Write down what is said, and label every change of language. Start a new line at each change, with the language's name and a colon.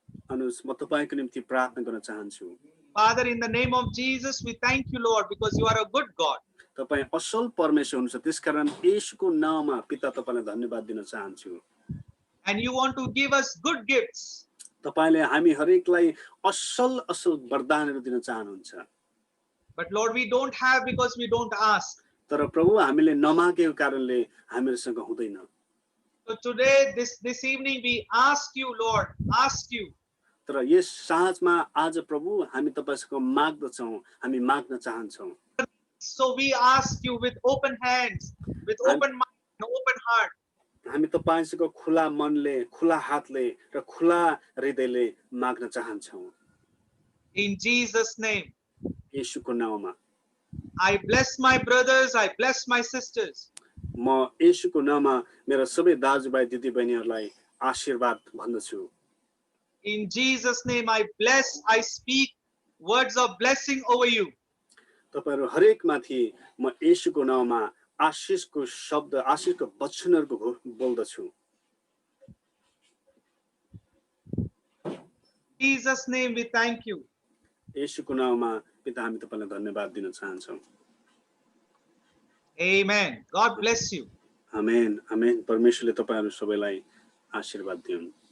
Nepali: अनुस म तपाईको निम्ति प्रार्थना गर्न चाहन्छु।
English: Father, in the name of Jesus, we thank you, Lord, because you are a good God.
Nepali: तपाई असल परमेश्वर हुनुहुन्छ, त्यसकारण येशूको नाममा पिता तपाईलाई धन्यवाद दिन चाहन्छु।
English: And you want to give us good gifts.
Nepali: तपाईले हामी हरेकलाई असल वरदानहरू दिन चाहनुहुन्छ।
English: But Lord, we don't have because we don't ask.
Nepali: तर प्रभु हामीले नमागेको कारणले हामीसँग हुँदैन।
English: So today, this evening, we ask you, Lord, ask you.
Nepali: तर यस साँझमा आज प्रभु हामी तपाईसँग माग्दछौं, हामी माग्न चाहन्छौं।
English: So we ask you with open hands, with open mind, open heart.
Nepali: हामी तपाईसँग खुला मनले, खुला हातले र खुला हृदयले माग्न चाहन्छौं।
English: In Jesus' name.
Nepali: येशूको नाममा
English: I bless my brothers, I bless my sisters.
Nepali: म येशूको नाममा मेरा सबै दाजुभाइ दिदीबहिनीहरूलाई आशीर्वाद भन्दछु।
English: In Jesus' name, I speak words of blessing over you.
Nepali: तपाईहरु हरेक माथि म येशूको नाममा आशीषको शब्द, आशीषको वचनहरुको बोल्दछु।
English: In Jesus' name, we thank you.
Nepali: येशूको नाममा पिता हामी तपाईलाई धन्यवाद दिन चाहन्छौं।
English: Amen. God bless you.
Nepali: आमेन, आमेन। परमेश्वरले तपाईहरु सबैलाई आशीर्वाद दिउन्।